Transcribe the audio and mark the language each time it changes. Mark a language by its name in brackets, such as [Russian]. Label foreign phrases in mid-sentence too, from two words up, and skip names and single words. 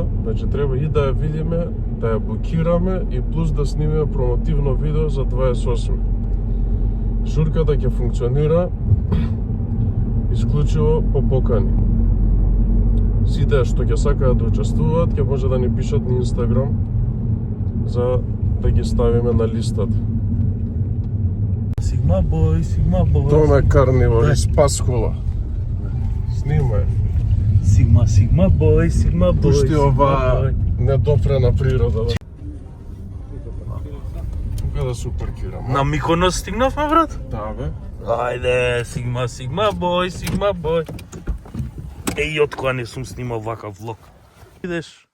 [Macedonian] Значи треба и да ја видиме, да ја букираме и плюс да снимиме промотивно видео за 28. Журката ќе функционира исклучиво по покани. Сите што ќе сакаат да учествуваат, ќе може да ни пишат на Инстаграм за да ги ставиме на листата. [English] Sigma boy, Sigma boy. [Macedonian] Томе Карнивор и Спаскула. Снимај. [English] Sigma boy, Sigma boy. [Macedonian] Пушти ова недопрена природа. Кога да се паркирам? На Миконос стигнавме, брат? Да, бе. Ајде, [English] Sigma boy. [Macedonian] Еј, од кога не сум снимал вакав влог. Идеш?